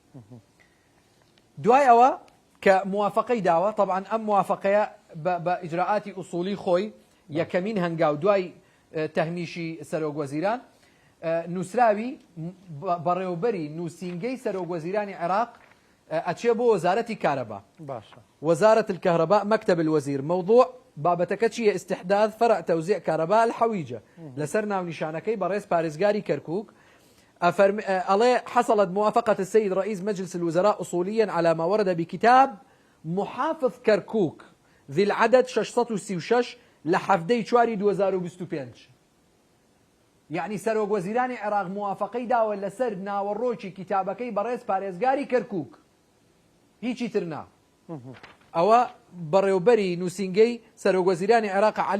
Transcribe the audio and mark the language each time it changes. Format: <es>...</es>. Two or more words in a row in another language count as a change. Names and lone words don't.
<ckb>دوای ئەوە کە موافقەی داوە، طبعا ئەم موافقەیە بە ئیجراعاتی ئوسولی خۆی یەکەمین هەنگاو دوای تەهمیشی سەرۆکوەزیران نووسراوی بەڕێوەبەری نووسینگەی سەرۆکوەزیرانی عێراق ئەچێ بۆ وەزارەتی کارەبا. باشە،</ckb> <ar>وزارة الكهرباء مكتب الوزير.</ar> <ckb>موضوع بابەتەکە چییە؟</ckb> <ar>استحداث فرع توزيع كهرباء الحويجة</ar> <ckb>لەسەر ناونیشانەکەی بەڕێز پارێزگاری کەرکووک.</ckb> <ar>حصلت موافقة السيد رئيس مجلس الوزراء أصوليا على ما ورد بكتاب محافظ كركوك ذي العدد 636 لحفدەی 4 2025.</ar> <ckb>یعنی سەرۆکوەزیرانی عێراق موافقەی داوە لەسەر ناوەڕۆکی کتابەکەی بەڕێز پارێزگاری کەرکووک هیچی تر نا ئەوە بەڕێوبەری نووسینگەی سەرۆکوەزیرانی عێراق عەلی</ckb>